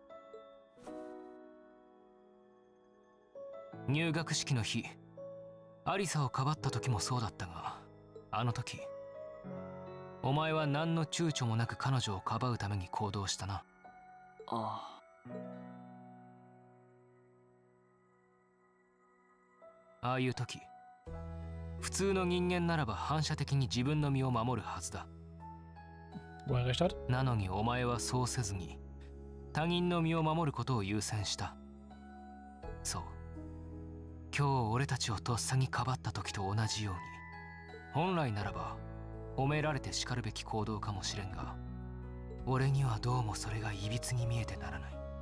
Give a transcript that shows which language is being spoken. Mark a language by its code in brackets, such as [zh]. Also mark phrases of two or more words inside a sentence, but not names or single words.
[ja] 入学式の日、アリサをかばった時もそうだったが、あの時お前は何の躊躇もなく彼女をかばうために行動したな。あああいう時、普通の人間ならば反射的に自分の身を守るはずだ。 [de] Wo er recht hat. [ja] なのにお前はそうせずに他人の身を守ることを優先した。そう、今日俺たちをとっさにかばった時と同じように、本来ならば褒められて叱るべき行動かもしれんが、俺にはどうもそれがいびつに見えてならない。